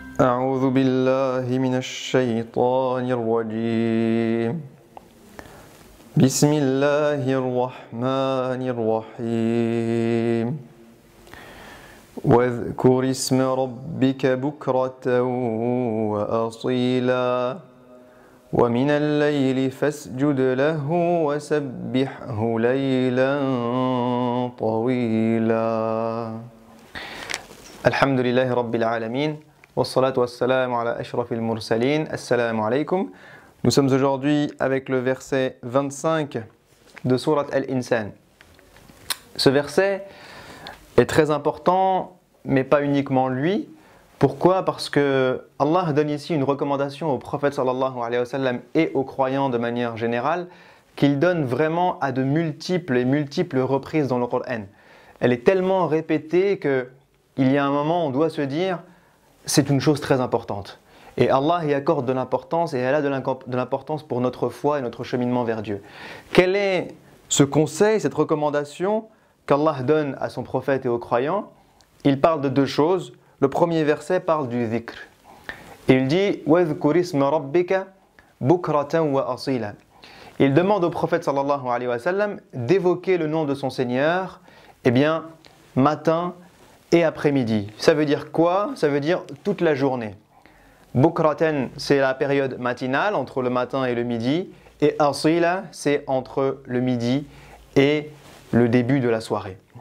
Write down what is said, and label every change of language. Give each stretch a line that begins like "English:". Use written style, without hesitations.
Arabic: أعوذ بالله من الشيطان الرجيم بسم الله الرحمن الرحيم واذكر اسم ربك بكرة وأصيلا ومن الليل فاسجد له وسبحه ليلا طويلا الحمد لله رب العالمين والصلاة والسلام على أشرف المرسلين. Assalamu alaikum.
French: Nous sommes aujourd'hui avec le verset 25 de Surat Al-Insan. Ce verset est très important, mais pas uniquement lui. Pourquoi? Parce que Allah donne ici une recommandation au prophète sallallahu alayhi wa sallam et aux croyants de manière générale, qu'il donne vraiment à de multiples reprises dans le Coran. Elle est tellement répétée qu'il y a un moment où on doit se dire c'est une chose très importante. Et Allah y accorde de l'importance et elle a de l'importance pour notre foi et notre cheminement vers Dieu. Quel est ce conseil, cette recommandation qu'Allah donne à son prophète et aux croyants? Il parle de deux choses. Le premier verset parle du dhikr. Il dit
Arabic: وَاذْكُرِ اسْمَ رَبِّكَ بُكْرَةً وَأَصِيلًا.
French: Il demande au prophète sallallahu alayhi wa sallam d'évoquer le nom de son Seigneur, matin et après-midi. Ça veut dire quoi? Ça veut dire toute la journée. Bukraten, c'est la période matinale entre le matin et le midi, et asila, c'est entre le midi et le début de la soirée.